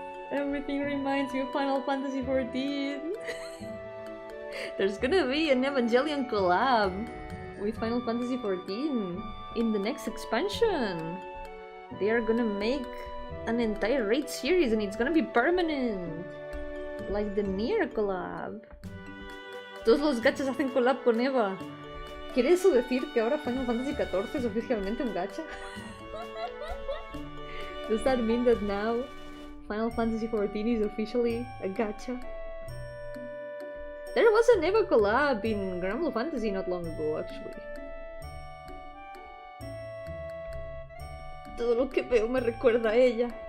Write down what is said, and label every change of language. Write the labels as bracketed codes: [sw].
[en] Everything reminds me of Final Fantasy XIV. There's gonna be an Evangelion collab with Final Fantasy XIV in the next expansion. They are gonna make an entire raid series and it's gonna be permanent. Like the Nier collab. [es] Todos los gachas hacen collab con Eva. ¿Quiere eso decir que ahora Final Fantasy XIV es oficialmente un gacha? [en] Does that mean that now Final Fantasy XIV is officially a gacha? There was an Eva collab in Grand Blue Fantasy not long ago, actually. [es] Todo lo que veo me recuerda a ella.